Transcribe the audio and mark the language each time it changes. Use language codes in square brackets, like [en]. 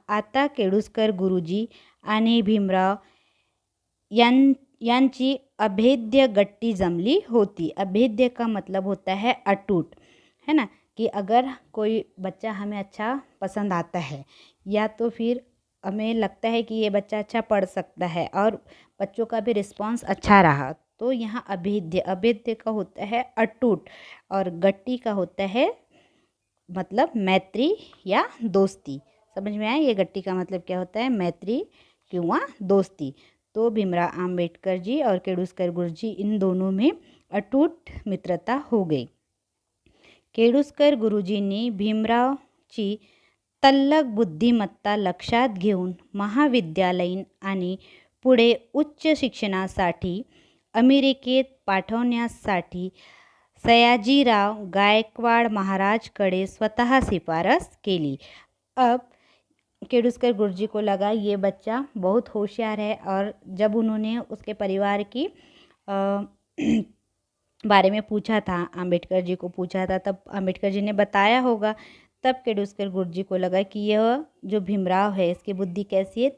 [mr] आता केडुस्कर गुरुजी आणि भीमराव यांची अभेद्य गट्टी जमली होती. [hi] अभेद्य का मतलब होता है अटूट, है ना, कि अगर कोई बच्चा हमें अच्छा पसंद आता है या तो फिर हमें लगता है कि ये बच्चा अच्छा पढ़ सकता है और बच्चों का भी रिस्पांस अच्छा रहा, तो यहाँ अभेद्य का होता है अटूट और गट्टी का होता है मतलब मैत्री या दोस्ती. समझ में आया? ये गट्टी का मतलब क्या होता है? [mr] मैत्री किंवा दोस्ती. [hi] तो भीमराव आंबेडकर जी और केडुस्कर गुरुजी इन दोनों में अटूट मित्रता हो गई. [mr] केडुस्कर गुरुजींनी भीमरावची तल्लख बुद्धिमत्ता लक्षात घेऊन महाविद्यालयीन आणि पुढे उच्च शिक्षणासाठी अमेरिकेत पाठवण्यासाठी सयाजीराव गायकवाड महाराजकडे स्वतः सिफारिश केली. [hi] अब केडुस्कर गुरुजी को लगा ये बच्चा बहुत होशियार है, और जब उन्होंने उसके परिवार की बारे में पूछा था, आंबेडकर जी को पूछा था, तब आंबेडकर जी ने बताया होगा. तब केडुस्कर गुरुजी को लगा कि यह जो भीमराव है इसकी बुद्धि कैसी है?